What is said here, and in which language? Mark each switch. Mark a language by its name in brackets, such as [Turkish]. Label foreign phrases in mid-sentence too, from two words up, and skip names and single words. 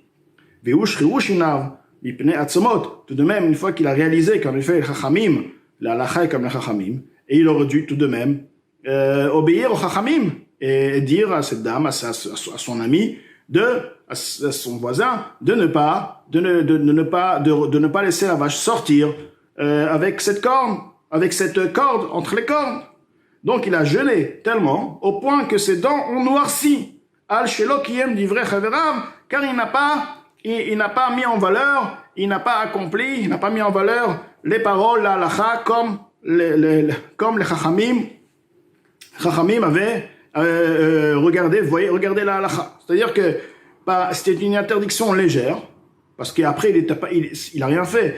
[French] Tout de même, une fois qu'il a réalisé qu'en effet, la halakha est comme les chachamim, et il aurait dû tout de même obéir aux chachamim et dire à cette dame, à son ami, à son voisin, de ne pas laisser la vache sortir avec cette corde entre les cornes. Donc il a jeûné tellement au point que ses dents ont noirci. [Hebrew] על שלא קיים דברי חבריו, [French] car il n'a pas mis en valeur, il n'a pas mis en valeur les paroles, la halakha, comme les chachamim avaient regardé la halakha. C'est-à-dire que c'était une interdiction légère, parce qu'après il a rien fait.